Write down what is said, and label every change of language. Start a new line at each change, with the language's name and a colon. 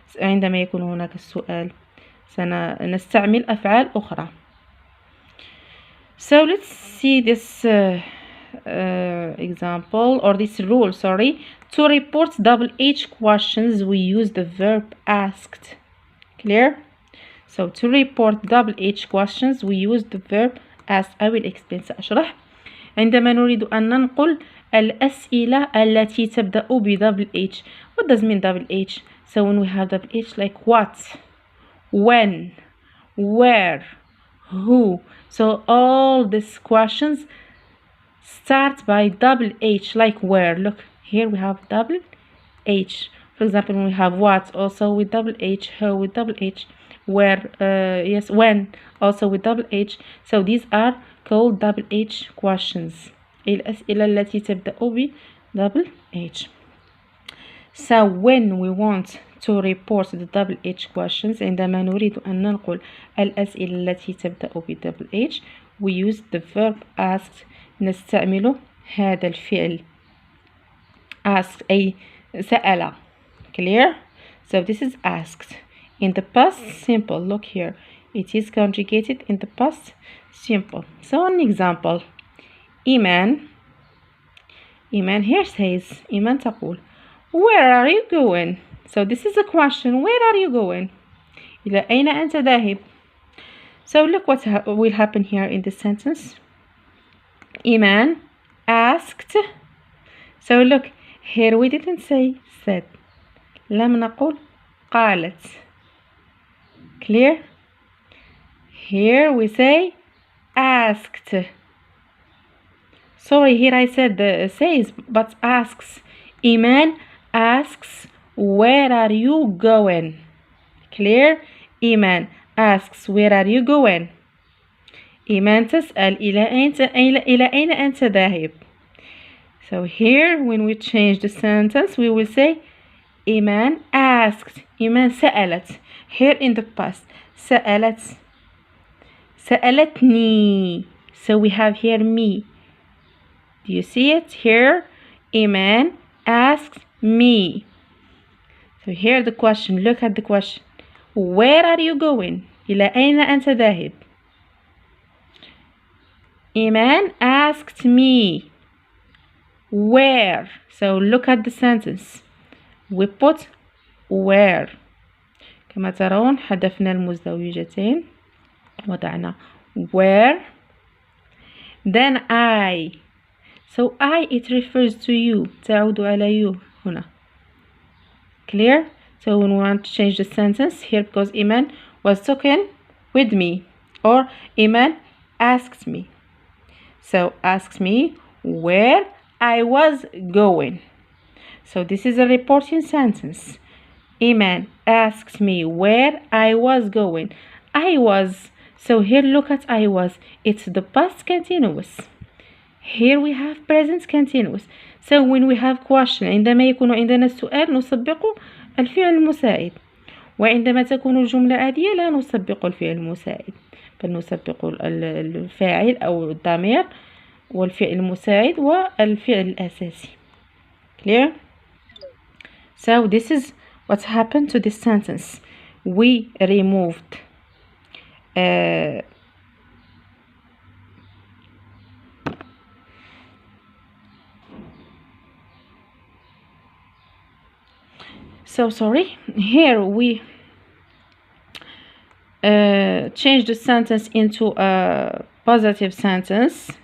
Arabic: عندما يكون هناك السؤال سنستعمل أفعال أخرى.
English: So let's see this example, or this rule, sorry. To report double H questions, we use the verb asked. Clear? So to report double H questions, we use the verb asked. I will explain.
Arabic: سأشرح. عندما نريد أن ننقل الأسئلة التي تبدأ ب double H.
English: What does mean double H? So when we have double H, like what, when, where, who. So all these questions start by double H, like where. Look, here we have double H. For example, when we have what, also with double H, who with double H, where, yes, when, also with double H. So these are called double H questions.
Arabic: الأسئلة التي تبدأ ب double H.
English: So when we want to report the double H questions,
Arabic: عندما نريد أن ننقل الأسئلة التي تبدأ ب double H,
English: we use the verb asked.
Arabic: نستعمل هذا الفعل asked أي سأل.
English: Clear? So this is asked. In the past simple, look here, it is conjugated in the past simple. So an example, إيمان here says,
Arabic: إيمان تقول,
English: where are you going? So this is a question, where are you going?
Arabic: إلى أين أنت ذاهب?
English: So look what will happen here in this sentence. إيمان asked. So look, here we didn't say said.
Arabic: لم نقل قالت. Clear?
English: Here we say asked. Sorry, here I said says, but asks. إيمان asks, where are you going? Clear? إيمان asks, where are you going?
Arabic: إيمان تسأل إلى أين أنت ذاهب?
English: So here when we change the sentence, we will say إيمان asked.
Arabic: إيمان سألت.
English: Here in the past,
Arabic: سألت, سألتني.
English: So we have here me. Do you see it here? إيمان asked me. So here the question, look at the question. Where are you going?
Arabic: إلى أين أنت ذاهب?
English: إيمان asked me. Where? So look at the sentence. We put where.
Arabic: كما ترون حذفنا المزدوجتين وضعنا where.
English: Then I. So I, it refers to you.
Arabic: تعود على you هنا.
English: Clear? So when we want to change the sentence here, because Iman was talking with me, or Iman asked me. So asks me where I was going. So this is a reporting sentence. Iman asks me where I was going. I was. So here look at I was. It's the past continuous. Here we have present continuous. So when we have question
Arabic: عندما يكون عندنا السؤال نسبق الفعل المساعد، وعندما تكون الجملة عادية لا نسبق الفعل المساعد بل نسبق الفاعل أو الضمير والفعل المساعد والفعل الأساسي.
English: Clear? So this is what happened to this sentence. We removed so sorry, here we change the sentence into a positive sentence.